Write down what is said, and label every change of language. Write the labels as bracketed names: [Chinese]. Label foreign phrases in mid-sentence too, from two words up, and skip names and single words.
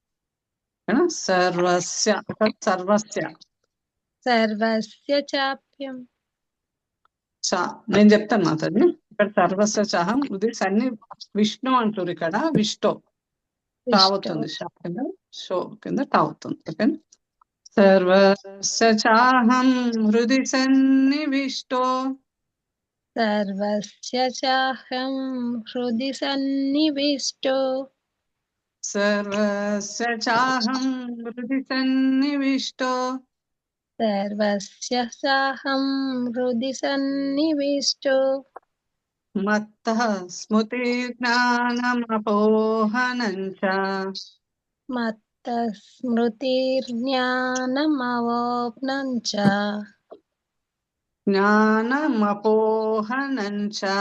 [Sanskrit] సర్వస్య చాప్యం. [Telugu] నేను చెప్తాను మాతాజీ. ఇక్కడ [Sanskrit] సర్వస్వ చాహం [Telugu] ఇది సన్ని విష్ణు అంటారు. ఇక్కడ విష్ణు తావుతుంది, షా కింద షో కింద తావుతుంది. ఓకే. [Sanskrit] సర్వస్య చాహం హృది సన్నివిష్టో. సర్వస్య చాహం హృది సన్నివిష్టో. సర్వస్య చాహం హృది సన్నివిష్టో. సర్వస్య చాహం హృది సన్నివిష్టో. మత్తః స్మృతి జ్ఞానమపోహనం చ. మత్తస్మృతిర్జ్ఞానమవోప్నం చ. జ్ఞానమపోహనం చ.